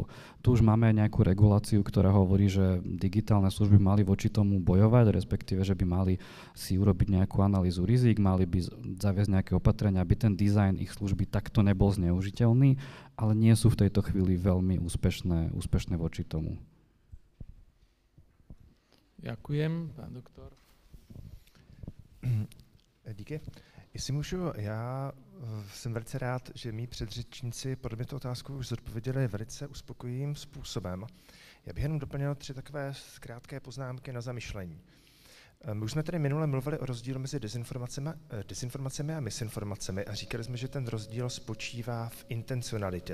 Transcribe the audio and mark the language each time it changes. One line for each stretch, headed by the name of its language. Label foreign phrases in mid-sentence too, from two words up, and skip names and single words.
Slovak: Tu už máme aj nejakú reguláciu, ktorá hovorí, že digitálne služby mali voči tomu bojovať, respektíve, že by mali si urobiť nejakú analýzu rizik, mali by zaviesť nejaké opatrenia, aby ten dizajn ich služby takto nebol zneužiteľný, ale nie sú v tejto chvíli veľmi úspešné voči tomu. Ďakujem, pán doktor.
Czech: Díky. Jestli můžu, já jsem velice rád, že mý předřečníci podle mě tu otázku už zodpověděli velice uspokojivým způsobem. Já bych jenom doplnil 3 takové krátké poznámky na zamyšlení. My už jsme tady minule mluvili o rozdílu mezi dezinformacemi a misinformacemi a říkali jsme, že ten rozdíl spočívá v intencionalitě.